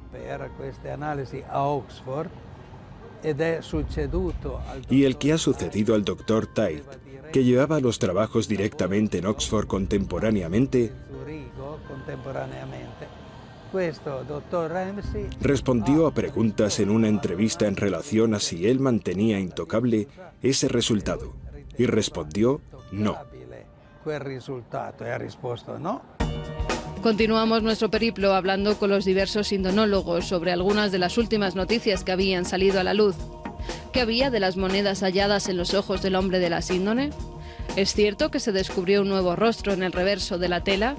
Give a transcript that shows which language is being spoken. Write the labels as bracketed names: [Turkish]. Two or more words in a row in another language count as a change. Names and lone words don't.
[Spanish] y el que ha sucedido al doctor Tait, que llevaba los trabajos directamente en Oxford contemporáneamente, respondió a preguntas en una entrevista en relación a si él mantenía intocable ese resultado, y respondió no. [Italian] quel risultato? E ha risposto no. [Spanish] Continuamos nuestro periplo hablando con los diversos indonólogos sobre algunas de las últimas noticias que habían salido a la luz. ¿Qué había de las monedas halladas en los ojos del hombre de la síndone? ¿Es cierto que se descubrió un nuevo rostro en el reverso de la tela?